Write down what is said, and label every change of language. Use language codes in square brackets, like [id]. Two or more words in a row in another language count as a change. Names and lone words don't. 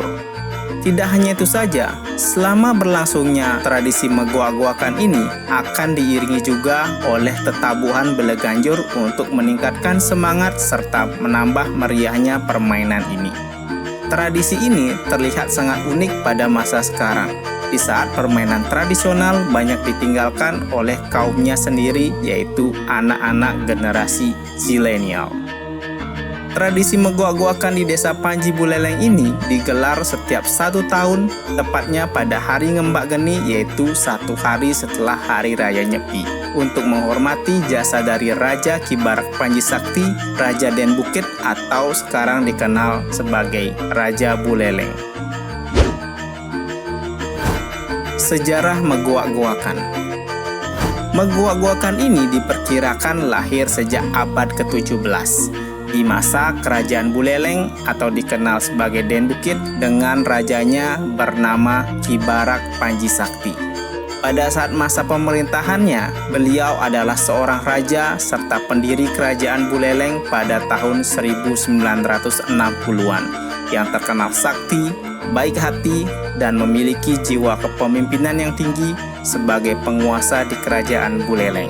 [id] Tidak hanya itu saja, selama berlangsungnya tradisi megoak-goakan ini akan diiringi juga oleh tetabuhan beleganjur untuk meningkatkan semangat serta menambah meriahnya permainan ini. Tradisi ini terlihat sangat unik pada masa sekarang, di saat permainan tradisional banyak ditinggalkan oleh kaumnya sendiri, yaitu anak-anak generasi zilenial. Tradisi megoak-goakan di Desa Panji Buleleng ini digelar setiap 1 tahun, tepatnya pada hari Ngembak Geni, yaitu 1 hari setelah Hari Raya Nyepi, untuk menghormati jasa dari Raja Ki Barak Panji Sakti, Raja Den Bukit atau sekarang dikenal sebagai Raja Buleleng. Sejarah megoak-goakan. Megoak-goakan ini diperkirakan lahir sejak abad ke-17. Di masa Kerajaan Buleleng atau dikenal sebagai Den Bukit dengan rajanya bernama Ki Barak Panji Sakti. Pada saat masa pemerintahannya, beliau adalah seorang raja serta pendiri Kerajaan Buleleng pada tahun 1960-an yang terkenal sakti, baik hati, dan memiliki jiwa kepemimpinan yang tinggi sebagai penguasa di Kerajaan Buleleng.